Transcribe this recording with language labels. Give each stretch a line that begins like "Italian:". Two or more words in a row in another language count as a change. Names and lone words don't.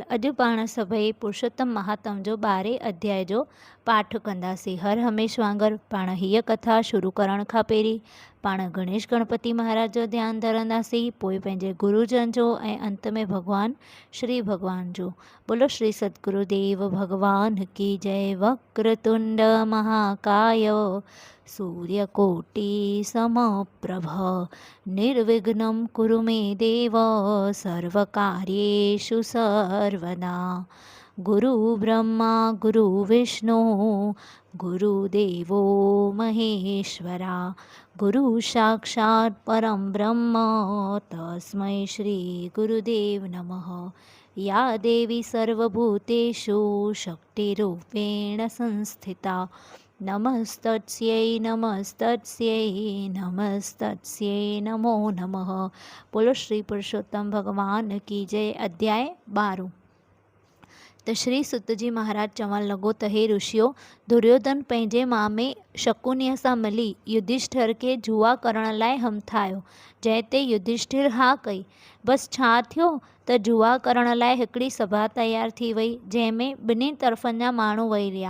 Sindhi: अॼु पाण सभई पुरुषोत्तम महात्म जो 12 अध्याय जो पाठ कंदासीं। हर हमेश वांगुरु पाण हीअ कथा शुरू करण खां पहिरीं पाण गणेश गणपति महाराज जो ध्यानु धरंदासीं, पोइ पंहिंजे गुरुजन जो ऐं अंत में भॻवान श्री भॻवान जो।
Hindi: बोलो श्री सतगुरुदेव भगवान की जय।
Sanskrit: वक्रतुंड महाकाय सूर्यकोटि समप्रभ निर्विघ्नं कुरु मे देव सर्वकार्येषु सर्वदा। गुरु ब्रह्मा गुरु विष्णु गुरुदेवो महेश्वरा गुरु साक्षात् परं ब्रह्म तस्मै श्री गुरुदेव नमः। या देवी सर्वभूतेषु शक्तिरूपेण संस्थिता नमस्तस्यै नमस्तस्यै नमस्तस्यै नमो नमः।
Hindi: बोलो श्री पुरुषोत्तम भगवान की जय।
Sindhi: अध्याय 12। त श्री सुत जी महाराज चवण लॻो त हे ऋषियो, दुर्योधन पंहिंजे मामे शकुनीअ सां मिली युधिष्ठिर खे जुआ करण लाइ हिमथायो, जंहिं ते युधिष्ठिर हा कई। बसि छा थियो त जुआ करण लाइ हिकिड़ी सभा तयारु थी वई, जंहिंमें ॿिन्ही तरफ़नि जा माण्हू वेही रहिया।